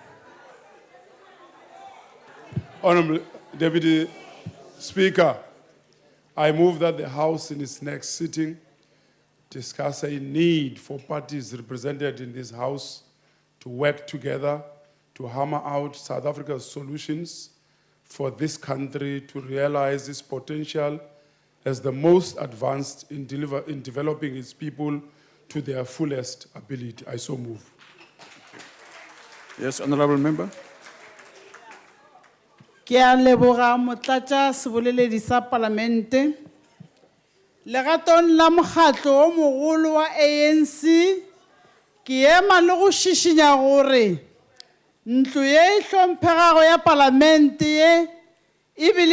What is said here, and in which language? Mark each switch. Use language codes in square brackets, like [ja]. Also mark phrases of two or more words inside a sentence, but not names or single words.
[en] Honorable Deputy Speaker, I move that the House in its next sitting discuss a need for parties represented in this House to work together to hammer out South Africa's solutions for this country to realize its potential as the most advanced in developing its people to their fullest ability. I so move. Yes, honorable member. [nso] Ke a leboga motlatsa seboleledi sa Palamente. Legatong la mokgatlo o mogolo wa ANC ke ema le go šišinya gore ntlo ye e hlomphegago ya Palamente ye e bile